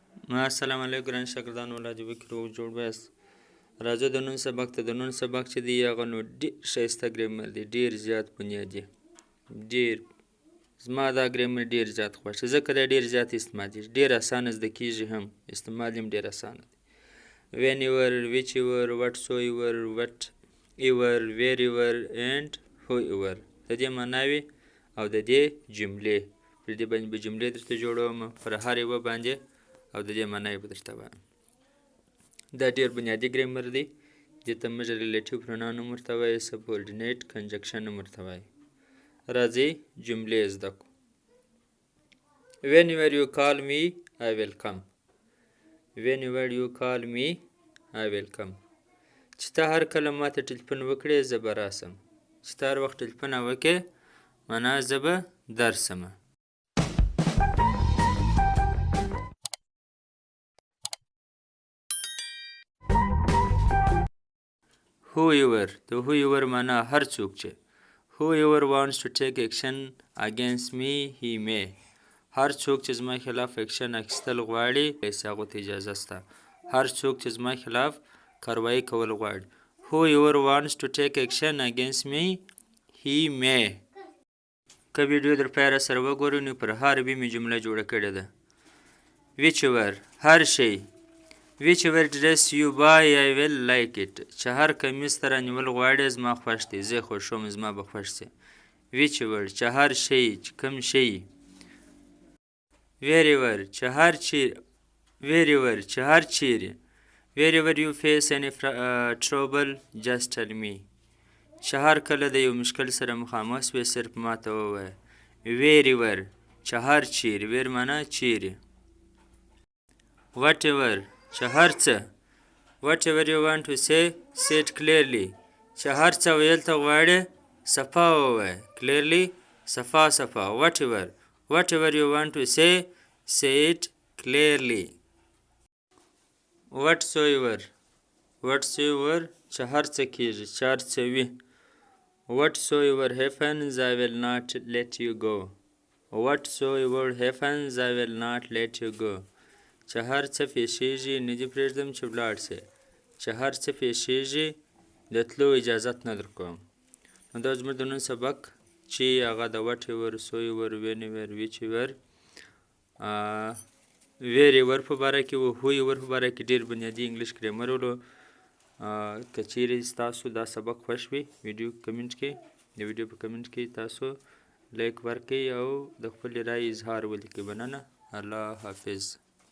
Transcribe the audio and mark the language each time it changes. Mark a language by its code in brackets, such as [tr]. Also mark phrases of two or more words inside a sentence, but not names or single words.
[ps] السلام علیکم ګران شاګردانو الله دې وکړي روغ جوړ بایاست. راځه د نن سبق ته. د نن سبق چې دی هغه نو ډېر ښایسته ګرامر دی، ډېر زیات بنیادي، ډېر زما دا ګرامر ډېر زیات خوښ دی ځکه دا ډېر زیات استعمالېږي، ډېر اسانه زده کېږي هم، استعمال یې هم ډېر اسانه دی. [en] whenever, whichever, whatsoever, whatever, wherever and whoever [ps] د دې معناوې او د دې جملې پر دې باندې به جملې درته جوړوم، پر هر یوه باندې او د دې معنی به درته وایم. دا ډېر بنیادي ګرامر دی، دې ته موږ [en] relative pronoun [ps] هم ورته وایو، [en] subordinate conjunction [ps] هم ورته وایو. راځئ جملې زده کړو. [en] whenever you call me I will come. whenever you call me I will come. [ps] چې ته هر کله ما ته ټلیفون وکړې زه به راسم. چې ته هر وخت ټلیفون وکړې معنا زه به درسمه. [en] whoever د whoever [ps] معنا هر څوک چې [en] whoever wants to take action against me he may. [ps] هر څوک چې زما خلاف اکشن اخیستل غواړي هغو ته اجازه شته. هر څوک چې زما خلاف کاروایي کول غواړي. [en] whoever wants to take action against me he may. [ps] که ویډیو در پای را سره وګورئ نو پر هر به مې جمله جوړه کړې ده. whichever هر شی، [en] whichever dress you buy I will like it. [ps] چې هر کمیس ته رانیول غواړې زما خوښ دی، زه یې خوښوم، زما به خوښ شي. whichever چې هر شی، چې کوم شی. wherever چې هر چیرې، wherever چې هر چیرې. [en] wherever you face any trouble just tell me. [ps] چې هر کله د یو مشکل سره مخامخ شوې صرف ما ته ووایه. wherever چې هر چیرې، where معنا چیرې. whatever چې هر څه. [en] whatever you want to say it clearly. [ps] چې هر څه ویل ته غواړې صفا ووایه. clearly صفا صفا. [en] whatever you want to say it clearly. [ps] whatsoever چې هر څه کېږي، چې هر څه وي. [en] whatsoever happens I will not let you go. whatsoever happens I will not let you go. [ps] چې هر څه پیښیږي نه دې پرېږدم چې ولاړ شې. چې هر څه پیښیږي د تلو اجازت نه درکوم. نو دا زموږ د نن سبق چې هغه د [en] whatever, soever, whenever, whichever, wherever [ps] په باره کې و، whoever په باره کې ډېر بنیادي [en] English grammar [ps] ولو. که چیرې ستاسو دا سبق خوښ وي [en] video comment [ps] کې، د ویډیو په کمنټ کې تاسو لایک ورکړئ او د خپلې رایې اظهار ولیکئ. مننه. الله حافظ.